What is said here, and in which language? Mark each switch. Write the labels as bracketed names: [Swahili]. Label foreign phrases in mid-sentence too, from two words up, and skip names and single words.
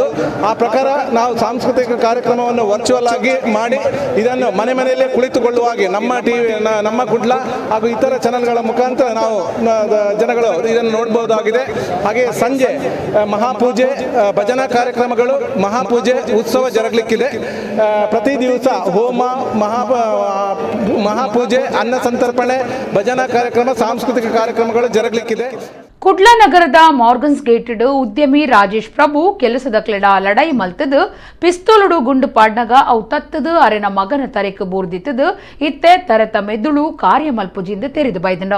[Kannada] ಆ ಪ್ರಕಾರ ನಾವು ಸಾಂಸ್ಕೃತಿಕ ಕಾರ್ಯಕ್ರಮವನ್ನು ವರ್ಚುವಲ್ ಆಗಿ ಮಾಡಿ ಇದನ್ನು ಮನೆಯಲ್ಲೇ ಕುಳಿತುಕೊಳ್ಳುವಾಗೆ ನಮ್ಮ ಕುಡ್ಲ ಹಾಗೂ ಇತರ ಚಾನೆಲ್ಗಳ ಮುಖಾಂತರ ನಾವು ಜನಗಳು ಇದನ್ನು ನೋಡಬಹುದಾಗಿದೆ. ಹಾಗೆ ಸಂಜೆ ಮಹಾಪೂಜೆ, ಭಜನಾ ಕಾರ್ಯಕ್ರಮಗಳು, ಮಹಾಪೂಜೆ ಉತ್ಸವ ಜರುಗಲಿಕ್ಕಿದೆ. ಪ್ರತಿ ದಿವಸ ಹೋಮ, ಮಹಾಪೂಜೆ, ಅನ್ನ ಸಂತರ್ಪಣೆ, ಭಜನಾ ಕಾರ್ಯಕ್ರಮ, ಸಾಂಸ್ಕೃತಿಕ ಕಾರ್ಯಕ್ರಮಗಳು ಜರುಗಲಿಕ್ಕಿದೆ. [Tulu] ಕುಡ್ಲ ನಗರದ ಮಾರ್ಗನ್ಸ್ ಗೇಟೆಡ್ ಉದ್ಯಮಿ ರಾಜೇಶ್ ಪ್ರಭು ಕೆಲಸದ ಕ್ಲೆಡ ಲಡೈ ಮಲ್ತದು ಪಿಸ್ತೂಲುಡು ಗುಂಡು ಪಾಡ್ನಗ ಅವು ತತ್ತದು ಅರೆನ ಮಗನ ತರೆಕ್ ಬೂರ್ದಿತ್ತದು ಇತ್ತೆ ತರತ ಮೆದುಳು ಕಾರ್ಯ ಮಲ್ಪುಜಿಂದ ತೆರೆದು ಬೈದಂಡು.